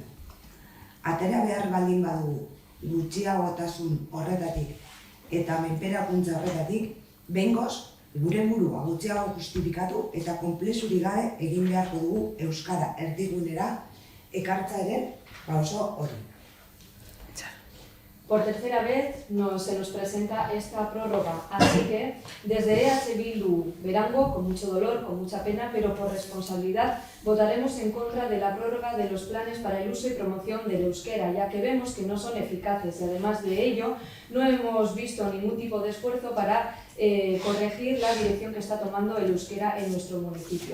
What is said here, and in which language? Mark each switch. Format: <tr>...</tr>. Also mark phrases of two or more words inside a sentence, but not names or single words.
<eu>Atera behar baldin badugu gutxiagotasun horretatik eta menperakuntza horretatik, behingoz gure burua gutxiago justifikatu eta konplexurik gabe egin beharko dugu euskara erdigunera ekartzearen pauso hori.</eu> <es>Por tercera vez se nos presenta esta prórroga, así que desde EH Bildu Berango, con mucho dolor, con mucha pena, pero por responsabilidad, votaremos en contra de la prórroga de los planes para el uso y promoción del euskera, ya que vemos que no son eficaces y además de ello no hemos visto ningún tipo de esfuerzo para corregir la dirección que está tomando el euskera en nuestro municipio.</es>